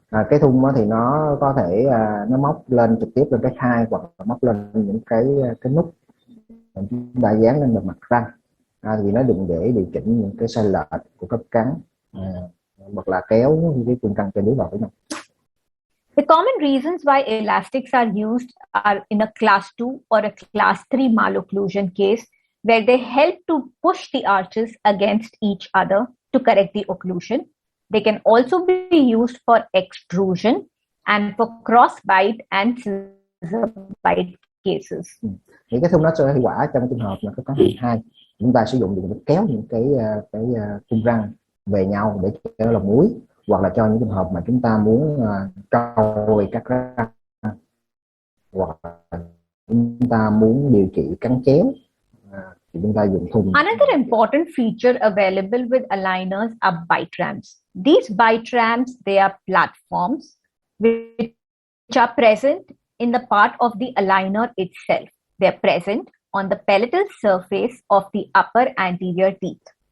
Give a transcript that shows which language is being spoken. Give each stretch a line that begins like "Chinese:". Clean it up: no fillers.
Vietnamese: Cái thun thì nó có thể nó móc lên trực tiếp lên cái khai, hoặc là móc lên những cái nút chúng ta dán lên bề mặt răng. Thì nó dùng để điều chỉnh những cái sai lệch của cấp cắn, hoặc là kéo cái cung răng trên đứa vào với nhau.
English: The common reasons why elastics are used are in a class 2 or a class 3 malocclusion case, where they help to push the arches against each other to correct the occlusion. They can also be used for extrusion and for cross bite and scissor bite cases.
Vietnamese: Thì cái thun nó sẽ hiệu quả trong trường hợp mà có cắn hai, chúng ta sử dụng để kéo những cái cung răng về nhau để cho lòng muối, hoặc là cho những trường hợp mà chúng ta muốn trôi các răng, hoặc là chúng ta muốn điều trị cắn chéo, thì chúng ta dùng thun.
English: Another important feature available with aligners are bite ramps. These bite ramps, they are platforms which are present in the part of the aligner itself. They are present on the palatal surface of the upper anterior teeth.